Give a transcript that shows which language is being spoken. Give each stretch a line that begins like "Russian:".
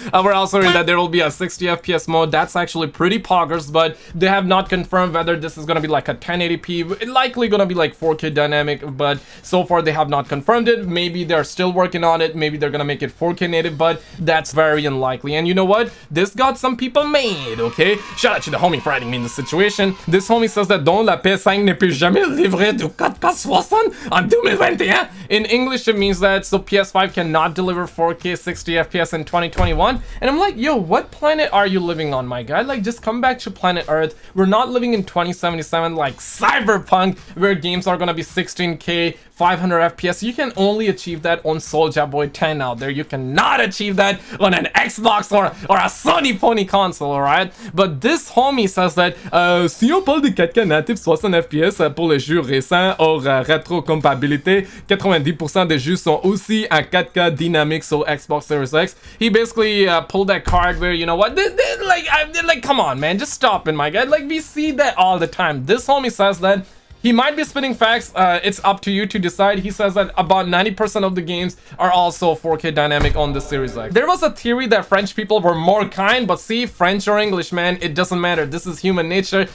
English: And we're also hearing that there will be a 60 FPS mode. That's actually pretty poggers, but they have not confirmed whether this is gonna be like a 1080p. It's likely gonna be like 4K dynamic, but so far they have not confirmed it. Maybe they're still working on it. Maybe they're gonna make it 4K native, but that's very unlikely. And you know what? This got some people mad, okay? Shout out to the homie for adding me in the situation. This homie says that
French: dont la PS5 ne peut jamais livrer du 4K60 en 2021.
English: In English, it means that so PS5 cannot deliver 4K 60 FPS in 2021. And I'm like, yo, what planet are you living on, my guy? Like, just come back to planet Earth. We're not living in 2077 like Cyberpunk, where games are gonna be 16K 500 FPS. You can only achieve that on Soulja Boy 10 out there. You cannot achieve that on an Xbox or a Sony Pony console, alright? But this homie says that
French: si on parle de 4K natif 60 FPS pour les jeux récents hors rétrocompatibilité, 90% des jeux sont aussi en 4K dynamique sur Xbox Series X.
English: He basically pulled that card where, you know what, like, come on, man, just stop it, my guy. Like, we see that all the time. This homie says that he might be spitting facts. It's up to you to decide. He says that about 90% of the games are also 4K dynamic on the Series X. There was a theory that French people were more kind, but see, French or English, man, it doesn't matter. This is human nature.